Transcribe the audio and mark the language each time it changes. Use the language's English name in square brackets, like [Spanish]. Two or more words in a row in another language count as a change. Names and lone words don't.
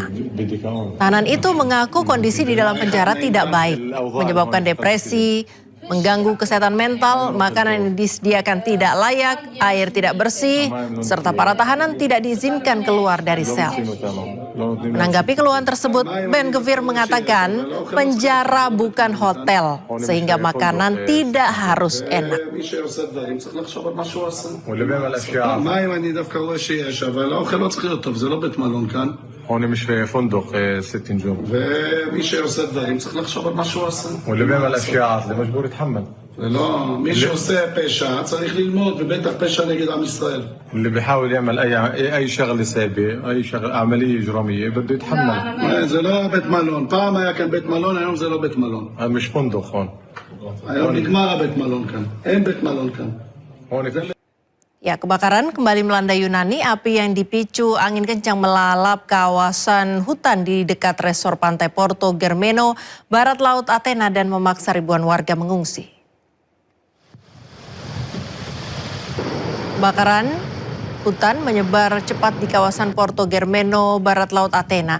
[Indonesian] Tahanan itu mengaku kondisi di dalam penjara tidak baik, menyebabkan depresi, mengganggu kesehatan mental, makanan yang disediakan tidak layak, air tidak bersih, serta para tahanan tidak diizinkan keluar dari sel. Menanggapi keluhan tersebut, Ben-Gvir mengatakan penjara bukan hotel, sehingga makanan tidak harus enak. [Hebrew] מים אני דווקא רואה שיש, אבל האוכל לא צריך להיות טוב, זה לא בית מלון כאן. [Arabic] هون مش فندق 6 نجوم [Hebrew] ומי שעושה דברים צריך לחשוב על מה שהוא עושה. [Arabic] واللي بيعمل اشياء عاطله مجبور يتحمل. [Hebrew] ולא, מי שעושה פשע צריך ללמוד, ובטח פשע נגד עם ישראל. [Arabic] اللي بيحاول يعمل اي شغله سيئه اي شغله عمليه اجراميه بده يتحمل. [Hebrew] זה לא בית מלון, פעם היה כאן בית מלון, היום זה לא בית מלון. [Arabic] هذا مش فندق هون. [Hebrew] היום נגמר הבית מלון כאן, אין בית מלון כאן. [Arabic] هون [Indonesian] Ya, kebakaran kembali melanda Yunani. Api yang dipicu angin kencang melalap kawasan hutan di dekat resor pantai Porto Germeno, barat laut Athena, dan memaksa ribuan warga mengungsi. Kebakaran hutan menyebar cepat di kawasan Porto Germeno, barat laut Athena.